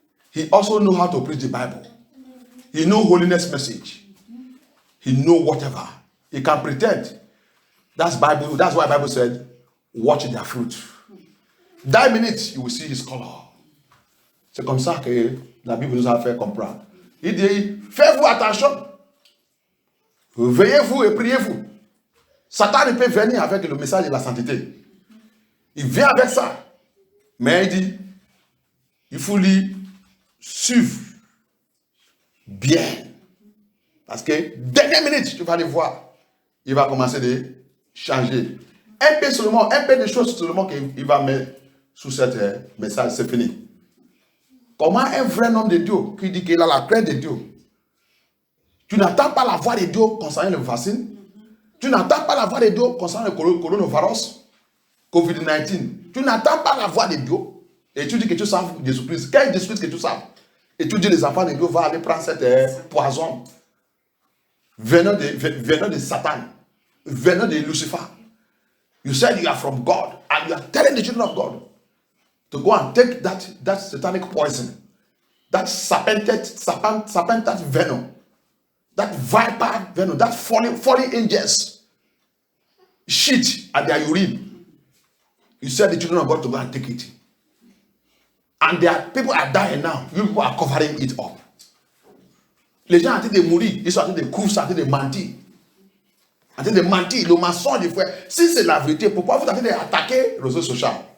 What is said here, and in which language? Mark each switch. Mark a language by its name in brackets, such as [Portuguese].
[English] He also knows how to preach the Bible. He knows holiness message. He knows whatever. He can pretend. That's Bible. That's why Bible said, watch their fruit. That minute, you will see his color. [French] C'est comme ça que la Bible nous a fait comprendre. Il dit, faites-vous attention. Veillez-vous et priez-vous. Satan ne peut venir avec le message de la sainteté. Il vient avec ça. Mais il dit, il faut lui suivre bien. Parce que dernière minute, tu vas le voir. Il va commencer de changer. Un peu seulement, un peu de choses seulement qu'il va mettre sous ce message, c'est fini. Comment un vrai homme de Dieu qui dit qu'il a la crainte de Dieu, tu n'entends pas la voix de Dieu concernant le vaccin, tu n'entends pas la voix de Dieu concernant le coronavirus, COVID-19, tu n'entends pas la voix de Dieu et tu dis que tu sais Jésus-Christ. Quel Jésus-Christ que tu sais? Et tu dis les enfants de Dieu vont aller prendre cette poison venant de Satan, venant de Lucifer. [English] You said you are from God and you are telling the children of God to go and take that satanic poison, that serpent venom, that viper venom, that falling angels shit at their urine. You said the children of God to go and take it. And people are dying now. You people are covering it up. [French] Les gens ont été mourir, ils sont en train de courir, ils sont en train de mentir. En train de mentir, le mensonge du frère. Si c'est la vérité, pourquoi vous êtes en train d'attaquer les réseaux sociaux?